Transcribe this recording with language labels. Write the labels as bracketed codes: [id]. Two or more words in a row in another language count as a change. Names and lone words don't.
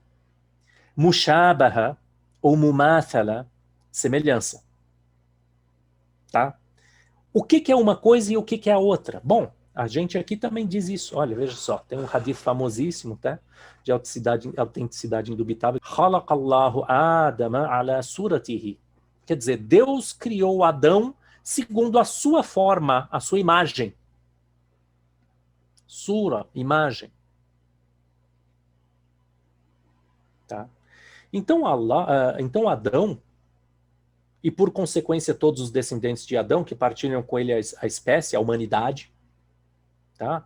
[pt] Mushabaha, ou mumathala, semelhança. Tá? O que é uma coisa e o que é a outra? Bom, a gente aqui também diz isso. Olha, veja só, tem um hadith famosíssimo, tá? De autenticidade indubitável. [ar] خلق الله آدم على صورته. [pt] Quer dizer, Deus criou Adão segundo a sua forma, a sua imagem. Sura, imagem. Tá? Então, então Adão, e por consequência todos os descendentes de Adão, que partilham com ele a espécie, a humanidade, tá?